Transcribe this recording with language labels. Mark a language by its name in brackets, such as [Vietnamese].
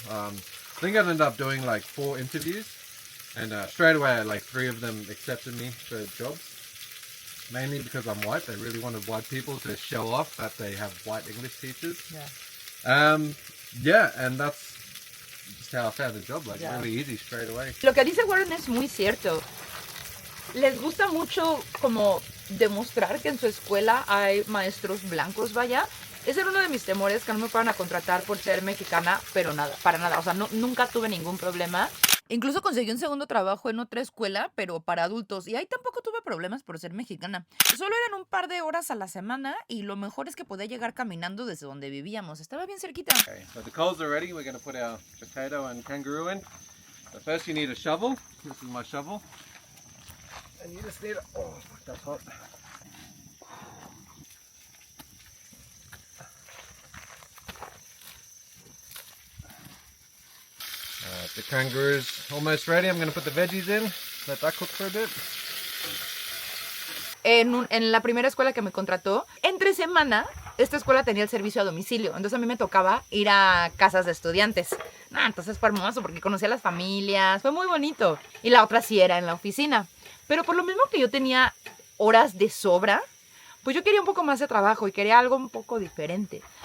[English] I think I ended up doing like 4 interviews, and straight away, like 3 of them accepted me for jobs. Mainly because I'm white. They really wanted white people to show off that they have white English teachers. Yeah. Yeah, and that's just how I found the job, like Yeah. really easy straight away. [Spanish] Lo que dice Warren es muy cierto. Les gusta mucho como demostrar que en su escuela hay maestros blancos, vaya. Ese era uno de mis temores, que no me fueran a contratar por ser mexicana, pero nada, para nada. O sea, nunca tuve ningún problema. Incluso conseguí un segundo trabajo en otra escuela, pero para adultos. Y ahí tampoco tuve problemas por ser mexicana. Solo eran un par de horas a la semana y lo mejor es que podía llegar caminando desde donde vivíamos. Estaba bien cerquita. [English] Okay, so the coals are ready. We're going to put our potato and kangaroo in. But first you need a shovel. This is my shovel. And you just need a... Oh, that's hot. The kangaroo's almost ready. I'm going to put the veggies in. Let that cook for a bit. [Spanish] En la primera escuela que me contrató, entre semana, esta escuela tenía el servicio a domicilio. Entonces a mí me tocaba ir a casas de estudiantes. Entonces fue hermoso porque conocí a las familias. Fue muy bonito. Y la otra sí era en la oficina. Pero por lo mismo que yo tenía horas de sobra, pues yo quería un poco más de trabajo y quería algo un poco diferente.